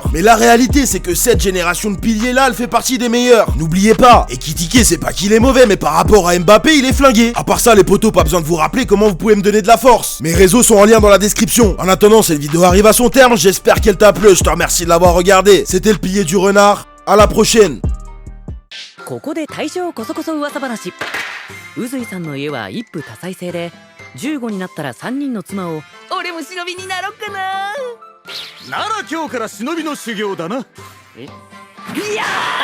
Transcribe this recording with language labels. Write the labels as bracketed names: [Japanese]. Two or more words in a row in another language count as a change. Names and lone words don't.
[French] Mais la réalité c'est que cette génération de piliers là, elle fait partie des meilleurs. N'oubliez pas, et Kitike c'est pas qu'il est mauvais, mais par rapport à Mbappé, il est flingué. À part ça les potos, pas besoin de vous rappeler comment vous pouvez me donner de la force. Mes réseaux sont en lien dans la description. En attendant, cette vidéo arrive à son terme, j'espère qu'elle t'a plu, je te remercie de l'avoir regardé. C'était le pilier du renard. À la prochaine. [Japanese] ここで大正こそこそ噂話。宇髄さんの家は一夫多妻制で、15になったら3人の妻を。俺も忍びになろっかな。なら今日から忍びの修行だな。いやー